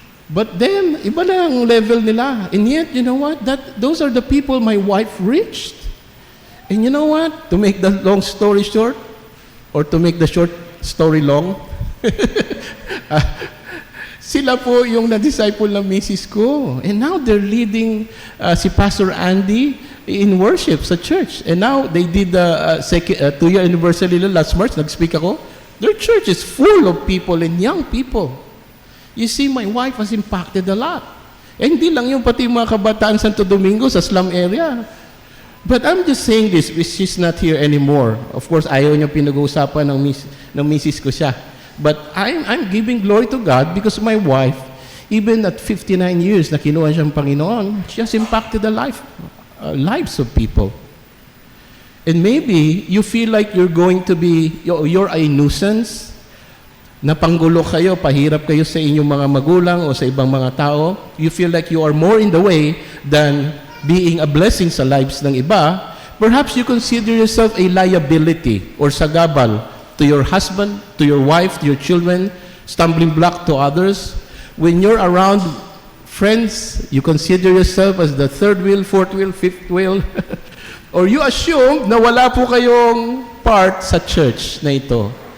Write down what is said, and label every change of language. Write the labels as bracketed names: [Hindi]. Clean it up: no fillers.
[Filipino] But then, iba na ang level nila. [English] And yet, you know what? Those are the people my wife reached. And you know what? To make the long story short, or to make the short story long, [Filipino] sila po yung na-disciple ng misis ko. [English] And now they're leading si Pastor Andy in worship sa church. And now they did the 2-year anniversary last March. [Filipino] Nag-speak ako. [English] Their church is full of people and young people. You see, my wife has impacted a lot. [Filipino] And hindi lang yung pati mga kabataan Santo Domingo sa slum area. [English] But I'm just saying this, she's not here anymore. [Filipino] Of course, ayaw niya pinag-uusapan ng misis ko siya. [English] But I'm giving glory to God because my wife, even at 59 years [Filipino] na kinuha siyang Panginoon, [English] she has impacted the lives of people. And maybe you feel like you're a nuisance, [Filipino] na panggulo kayo, pahirap kayo sa inyong mga magulang o sa ibang mga tao. [English] You feel like you are more in the way than being a blessing [Filipino] sa lives ng iba. [English] Perhaps you consider yourself a liability or sagabal to your husband, to your wife, to your children, stumbling block to others. When you're around friends, you consider yourself as the third wheel, fourth wheel, fifth wheel, or you assume [Filipino] na wala po kayong part sa church na ito.